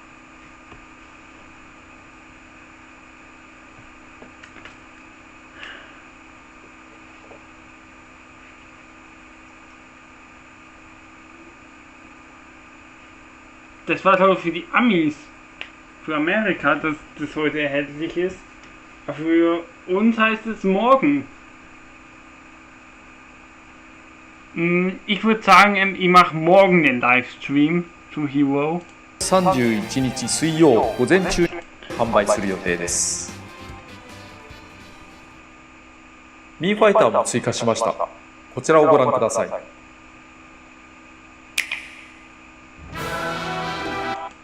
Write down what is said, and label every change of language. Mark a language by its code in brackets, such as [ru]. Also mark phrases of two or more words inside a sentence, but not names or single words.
[de] Das war glaube ich für die Amis, für Amerika, dass das heute erhältlich ist. Aber für uns heißt es morgen. Ich würde sagen, ich mache morgen den Livestream zu Hero. [ja] 31 日水曜午前中に販売する予定です。ミーファイターも追加しました。こちらをご覧ください。